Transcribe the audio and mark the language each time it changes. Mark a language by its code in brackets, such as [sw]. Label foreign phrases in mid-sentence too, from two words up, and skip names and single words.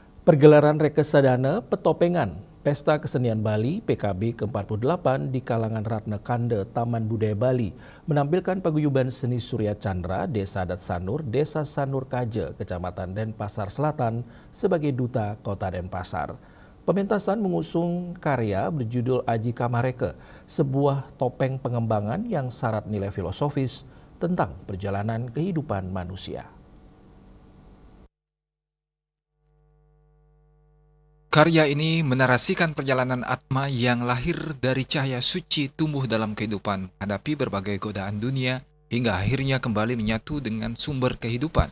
[id] Pergelaran Reksadana Petopengan Pesta Kesenian Bali PKB ke-48 di kalangan Ratna Kande Taman Budaya Bali menampilkan paguyuban seni Surya Chandra Desa Adat Sanur, Desa Sanur Kaje, Kecamatan Denpasar Selatan sebagai Duta Kota Denpasar. Pementasan mengusung karya berjudul Aji Kamareke, sebuah topeng pengembangan yang syarat nilai filosofis tentang perjalanan kehidupan manusia. Karya ini menarasikan perjalanan Atma yang lahir dari cahaya suci tumbuh dalam kehidupan, menghadapi berbagai godaan dunia, hingga akhirnya kembali menyatu dengan sumber kehidupan.